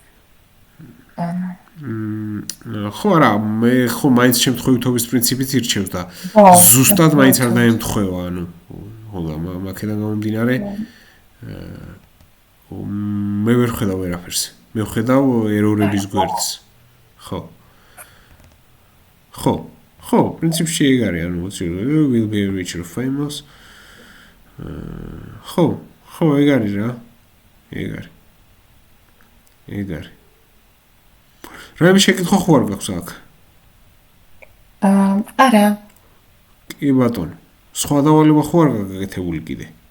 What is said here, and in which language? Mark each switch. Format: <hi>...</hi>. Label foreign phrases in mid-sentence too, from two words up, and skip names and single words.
<ka>ხო არა, მე ხო მაინც შემთხვევითობის პრინციპით ირჩევს და ზუსტად მაინც არ დაემთხვევა, ანუ ხოლმე მაქედან გამომდინარე მე ვერ ხედავ ვერაფერს. მე ვხედავ ერორების გვერდს. ხო, პრინციპში ეგ არის, ანუ</ka> <en>will be richer famous.</en> <ka>ხო, ეგ არის რა. ეგ არის. რაიმე შეკითხვა ხო არ გაქვს აქ? არა. კი ბატონო. სხვა დავალება ხო არ გაკეთებული კიდე?</ka>